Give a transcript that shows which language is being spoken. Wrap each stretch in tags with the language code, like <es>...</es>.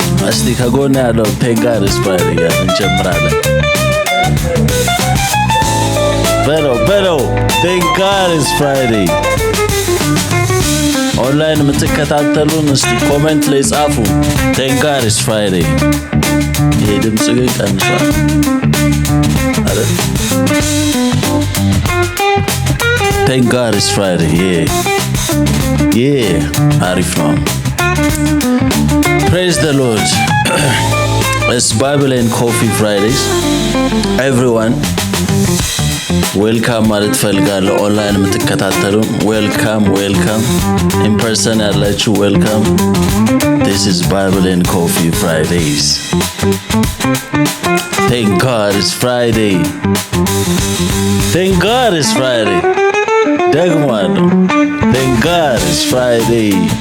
<am>እስቲ ከጎን ያለው</am> <en>Thank God it's Friday</en> <am>ጋር እንጀምራለን። በለው</am> <en>Thank God it's Friday.</en> <am>ኦንላይን የምትከታተሉን እስቲ ኮሜንት ላይ ጻፉ</am> <en>Thank God it's Friday.</en> <am>ይሄ ድምጽ ግን ቀንሷል አይደል?</am> <en>Thank God it's Friday. Yeah,</en> <am>አሪፍ ነው።</am> <en>Praise the Lord. It's Bible and Coffee Fridays. Everyone, welcome</en> <am>ማለት ፈልጋለሁ። ኦንላይን የምትከታተሉን</am> <en>welcome. In person</en> <am>ያላችሁ</am> <en>welcome. This is Bible and Coffee Fridays. Thank God it's Friday. Thank God it's Friday.</en> <am>ደግሞ አለው</am> <en>Thank God it's Friday.</en>